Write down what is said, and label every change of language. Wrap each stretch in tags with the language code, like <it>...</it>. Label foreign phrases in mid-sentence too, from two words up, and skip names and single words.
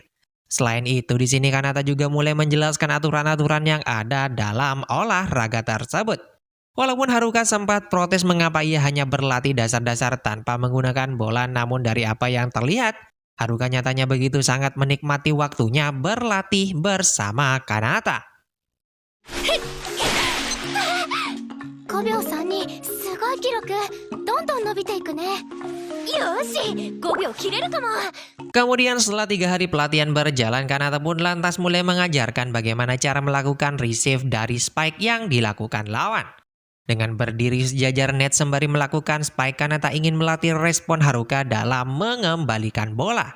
<id>Selain itu, di sini Kanata juga mulai menjelaskan aturan-aturan yang ada dalam olahraga tersebut. Walaupun Haruka sempat protes mengapa ia hanya berlatih dasar-dasar tanpa menggunakan bola, namun dari apa yang terlihat, Haruka nyatanya begitu sangat menikmati waktunya berlatih bersama Kanata.</id> <ja>5 秒32、すごい記録。どんどん伸びていくね。よし、5秒切れるかも。</ja> <id>Kemudian setelah 3 hari pelatihan berjalan, Kanata pun lantas mulai mengajarkan bagaimana cara melakukan receive dari spike yang dilakukan lawan. Dengan berdiri sejajar net sembari melakukan spike, Kanata ingin melatih respon Haruka dalam mengembalikan bola.</id>